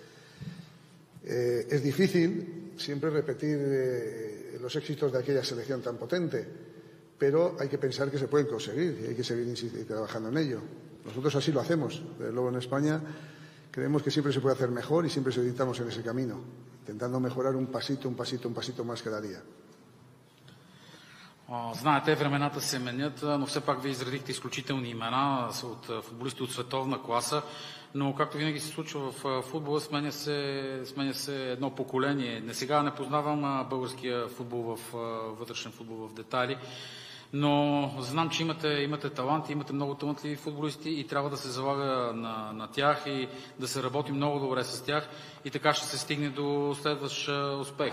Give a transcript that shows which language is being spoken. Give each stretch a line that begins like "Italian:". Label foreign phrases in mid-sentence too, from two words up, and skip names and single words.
Spanish: Es difícil siempre repetir los éxitos de aquella selección tan potente, pero hay que pensar que se pueden conseguir y hay que seguir trabajando en ello. Nosotros así lo hacemos. Desde luego en España creemos que siempre se puede hacer mejor y siempre estamos en ese camino, intentando mejorar un pasito más cada día.
Bulgarian: Знаете, времената се менят, но все пак вие изредихте изключителни имена от футболисти от световна класа, но както винаги се случва в футбола, сменя се едно поколение. Не сега не познавам българския футбол вътрешен футбол в детайли, но знам, че имате талант, имате много талантливи футболисти и трябва да се залага на тях и да се работи много добре с тях и така ще се стигне до следващ успех.